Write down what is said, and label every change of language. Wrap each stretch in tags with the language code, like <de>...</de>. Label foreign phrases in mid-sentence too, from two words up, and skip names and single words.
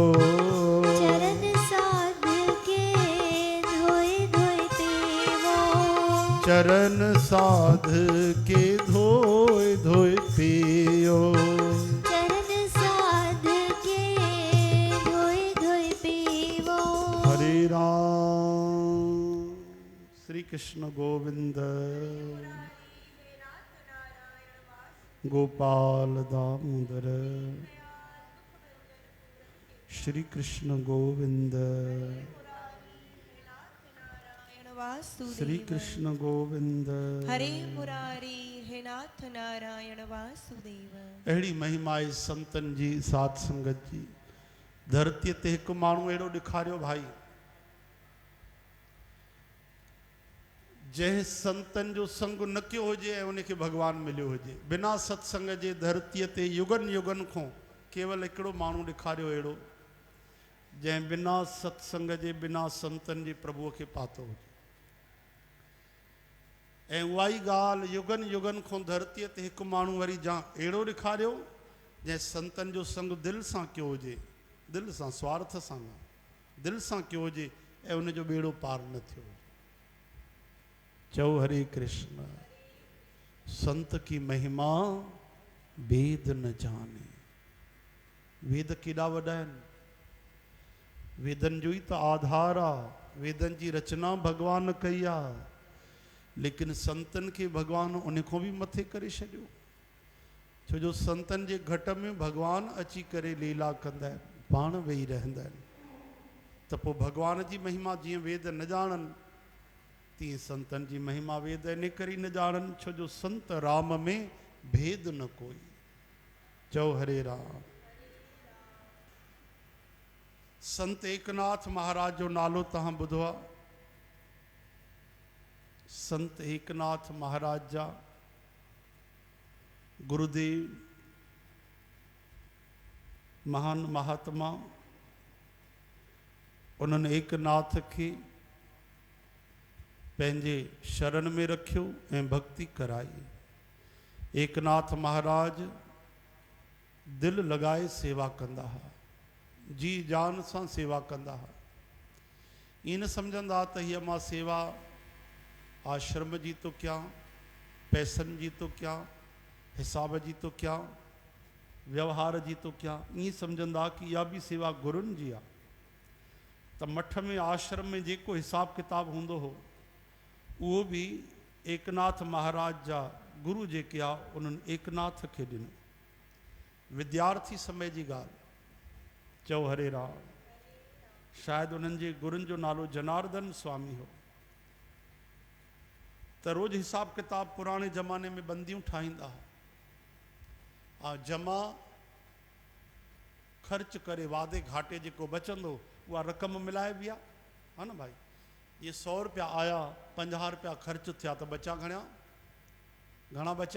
<hi>चरण साध के धोए धोए पीवो। चरण साध के धोए धोए पियो, चरण साध के धोए धोए पीवो। हरे राम श्री कृष्ण गोविंद गोपाल दामोदर श्री कृष्ण गोविंद श्री कृष्ण गोविंद हरे मुरारी हे नाथ नारायण वासुदेव।</hi> <sd>अहिड़ी महिमा आहे संतन जी साध संगत जी। धरतीअ ते हिकु माण्हू अहिड़ो ॾेखारियो भाई जंहिं संतन जो संग न कयो हुजे ऐं उनखे भॻवान मिलियो हुजे। बिना सत्संग जे धरतीअ ते युगनि युगनि खां केवल हिकिड़ो माण्हू ॾेखारियो अहिड़ो जंहिं बिना सत्संग जे बिना संतन जे प्रभुअ खे पातो हुजे। ऐं उहा ई ॻाल्हि युगनि युगनि खां धरतीअ ते हिकु माण्हू वरी जा अहिड़ो ॾेखारियो जंहिं संतन जो संग दिलि सां कयो हुजे दिल सां, स्वार्थ सां न, दिल सां कयो हुजे ऐं उनजो बेड़ो पार न थियो हुजे। चओ हरे कृष्ण।</sd> <hi>संत की महिमा वेद न जाने।</hi> <sd>वेद केॾा वॾा आहिनि, वेदन जो ई त आधार आहे, वेदन जी रचना भगवान कई आहे, लेकिन संतन खे भगवान उन खां बि मथे करे छॾियो। छो जो संतन जे घट में भगवान अची करे लीला कंदा आहिनि, पाण वेही रहंदा आहिनि। त पोइ भगवान जी महिमा जीअं वेद न ॼाणनि, तीअं संतन जी महिमा वेद इन करे न ॼाणनि, छो जो</sd> <hi>संत राम में भेद न कोई।</hi> <sd>चओ हरे राम। संत एकनाथ महाराज जो नालो तव्हां ॿुधो आहे? संत एकनाथ महाराज जा गुरुदेव महान महात्मा, उन्हनि एकनाथ खे पंहिंजे शरण में रखियो ऐं भक्ति कराई। एकनाथ महाराज दिल लॻाए सेवा कंदा हुआ, जी जान सां सेवा कंदा हुआ। ईअं न सम्झंदा त हीअ मां सेवा आश्रम जी तो कयां, पैसनि जी तो कयां, हिसाब जी तो कयां, व्यवहार जी तो कयां। ईअं सम्झंदा कि इहा बि सेवा गुरुनि जी आहे। त मठ में आश्रम में जेको हिसाब किताब हूंदो हो, उहो बि एकनाथ महाराज जा गुरु जेके आहे उन्हनि एकनाथ खे ॾिनो। विद्यार्थी समय जी ॻाल्हि। चओ हरे राम। शायदि उन्हनि जे गुरुनि जो नालो जनार्दन स्वामी हो। त रोज़ हिसाब किताब पुराणे ज़माने में बंदियूं ठाहींदा हुआ, जमा ख़र्च करे वादे घाटे जेको बचंदो उहा रक़म मिलाइबी आहे, हा न भाई।</sd> <hi>ये 100 रुपया आया, 50 रुपया ख़र्च</hi> <sd>थिया, त बचा घणा बचा?</sd>